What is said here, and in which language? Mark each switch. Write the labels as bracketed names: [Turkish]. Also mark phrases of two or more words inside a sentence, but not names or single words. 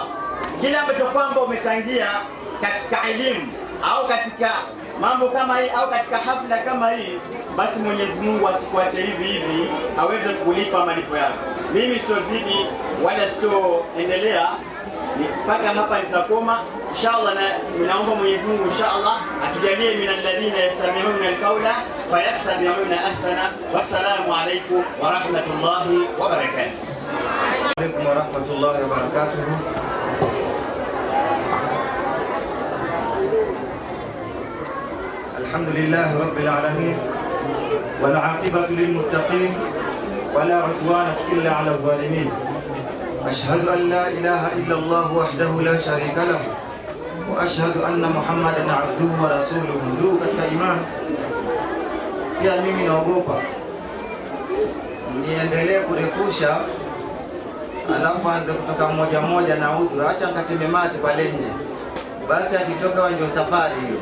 [Swahili] Kila ambacho kwamba umechangia katika elimu au katika mambo kama hii au katika hafla kama hii, basi Mwenyezi Mungu asikuache hivi hivi, aweze kulipa malipo yako. Mimi sitozidi wala sitoendelea, mpaka hapa nitakoma inshallah, na ninaomba Mwenyezi Mungu inshallah atujalie [Arabic] من الذين يستمعون القول فيتبعون أحسنه. والسلام عليكم ورحمة الله وبركاته. وعليكم ورحمة الله وبركاته. الحمد لله رب العالمين والعاقبة للمتقين ولا عدوان إلا على الظالمين. أشهد أن لا إله إلا الله وحده لا شريك له وأشهد أن محمدا عبده ورسوله. [Swahili] Ndugu katika imani, pia mimi naogopa niendelee kurefusha alafu anze kutoka mmoja mmoja na udhuru. Acha nikateme mate pale nje, basi akitoka ndio safari hiyo.